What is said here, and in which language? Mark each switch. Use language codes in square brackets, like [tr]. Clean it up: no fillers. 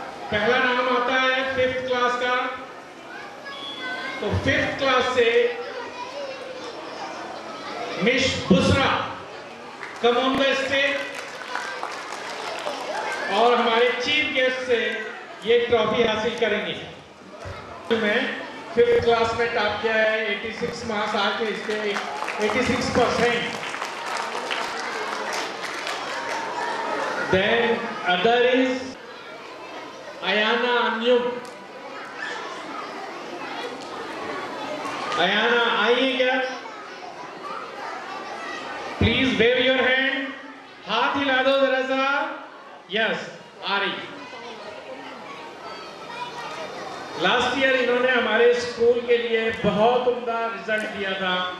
[hi] पहला नाम आता है 5th क्लास का, तो 5th क्लास से miss Busra come on the stage, और हमारे चीफ गेस्ट से ये ट्रॉफी हासिल करेंगी। मैं 5th क्लास में टॉप किया है, 86 मार्क्स आके इसके 86%। [en] Then other is Ayana Anyum. [hi] Ayana, आइए क्या? [en] Please wave your hand. [hi] हाथ हिला दो जरा सा. [en] Yes, [hi] आ रही. लास्ट ईयर इन्होंने हमारे स्कूल के लिए बहुत उम्दा रिजल्ट दिया था।